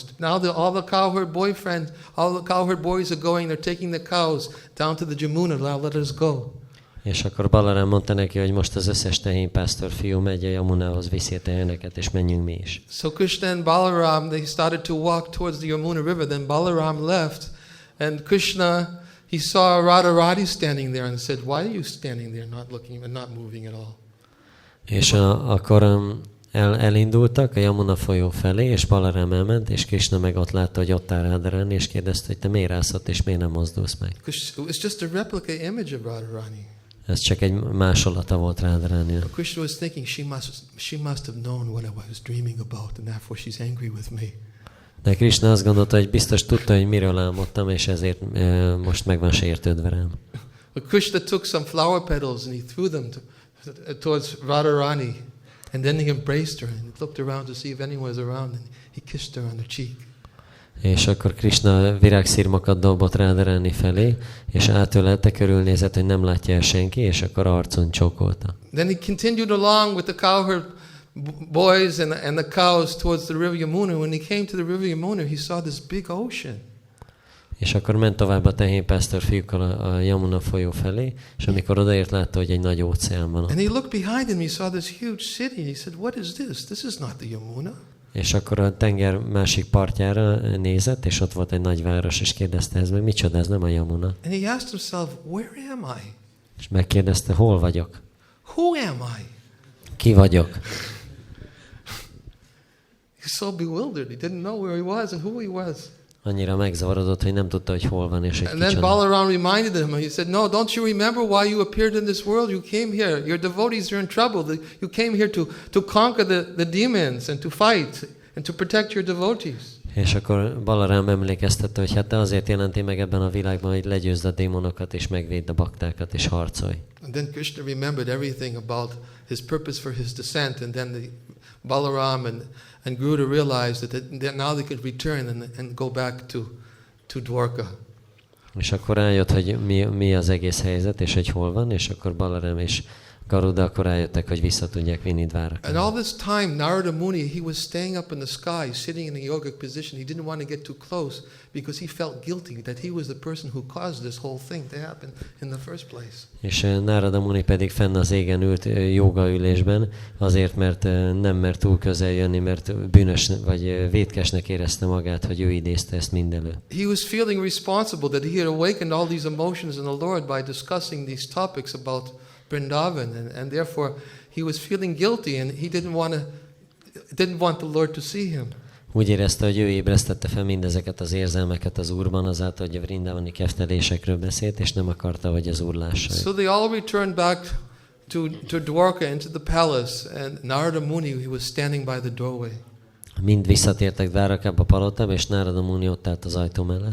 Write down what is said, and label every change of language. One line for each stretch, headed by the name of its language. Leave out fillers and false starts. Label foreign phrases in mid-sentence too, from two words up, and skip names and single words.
English: Now all the cowherd boyfriends, all the cowherd boys are going, they're taking the cows down to the Jamuna, now let us go.
Hungarian: És akkor Balaram mondta neki, hogy most az összes tehénpásztor fiú megy a Yamunához, viszi a teheneket, és menjünk mi is.
English: So Krishna and Balaram, they started to walk towards the Yamuna River. Then Balaram left, and Krishna, he saw Radharani standing there and said, "Why are you standing there, not looking and not moving at all?"
Hungarian: És akkor elindultak a Yamuna folyó felé, és Balaram elment, és Krishna meg ott látta, hogy ott áll Radharani, és kérdezte, hogy te miért állsz ott, és miért nem mozdulsz meg.
English: It was just a replica image of Radharani.
Hungarian: Ez csak egy másolata volt Radharaninak.
English: Krishna was thinking she must have known what I was dreaming about, and therefore she's angry with me.
Hungarian: De Krishna azt gondolta, hogy biztos tudta, hogy miről álmodtam, és ezért most meg van sértődve rám.
English: But Krishna took some flower petals and he threw them towards Radharani, and then he embraced her and he looked around to see if anyone was around, and he kissed her on the cheek.
Hungarian: És akkor Krishna virágszirmokat dobott Radharani felé, és átölelte, körülnézett, hogy nem látja el senki, és akkor arcon csókolta.
English: Then he continued along with the cowherd boys and the cows towards the river Yamuna. When he came to the river Yamuna, he saw this big ocean.
Hungarian: És akkor ment tovább a tehénpásztor fiúkkal a Yamuna folyó felé, és amikor odaért, látta, hogy egy nagy óceán van.
English: And he looked behind him, he saw this huge city, and he said, "What is this? This is not the Yamuna."
Hungarian: És akkor a tenger másik partjára nézett, és ott volt egy nagy város, és kérdezte, ez meg micsoda, ez nem a Yamuna.
English: And he asked himself, "Where am I?
Hungarian: És megkérdezte, hol vagyok?
English: Who am I?"
Hungarian: Ki vagyok?
English: He's so bewildered. He didn't know where he was and who he was.
Hungarian: Annyira megzavarodott, hogy nem tudta, hogy hol van, és egy
English: And then
Hungarian: kicsoda.
English: Balaram reminded him, he said, "No, don't you remember why you appeared in this world? You came here. Your devotees are in trouble. You came here to conquer the demons and to fight and to protect your devotees."
Hungarian: És akkor Balaram emlékeztette, hogy hát te azért jelentél meg ebben a világban, hogy legyőzd a démonokat, és megvédd a baktákat, és harcolj.
English: And then Krishna remembered everything about his purpose for his descent, and then Balaram and Garuda realized that now they could return and go back to Dwarka.
Hungarian: És akkor rájött, hogy mi az egész helyzet, és hogy hol van, és akkor Balaram és Garuda akkor rájöttek, hogy vissza tudják vinni Dvárakába.
English: And all this time, Narada Muni, he was staying up in the sky, sitting in a yogic position. He didn't want to get too close because he felt guilty that he was the person who caused this whole thing to happen in the first place.
Hungarian: És Narada Muni pedig fenn az égen ült jogaülésben, azért, mert nem mert túl közel jönni, mert bűnös vagy vétkesnek érezte magát, hogy ő idézte ezt mind elő.
English: He was feeling responsible that he had awakened all these emotions in the Lord by discussing these topics about Vrindavan, and therefore he was feeling guilty, and he didn't want the Lord to see him.
Hungarian: Úgy érezte, hogy ő ébresztette fel mindezeket az érzelmeket az Úrban, azáltal, hogy a vrindavani keftelésekről beszélt, és nem akarta, hogy az Úr lássa.
English: So they all returned back to Dwarka, into the palace, and Narada Muni, he was standing by the doorway.
Hungarian: Mind visszatértek Dvárakába, palotába, és Narada Muni ott állt az ajtó mellett.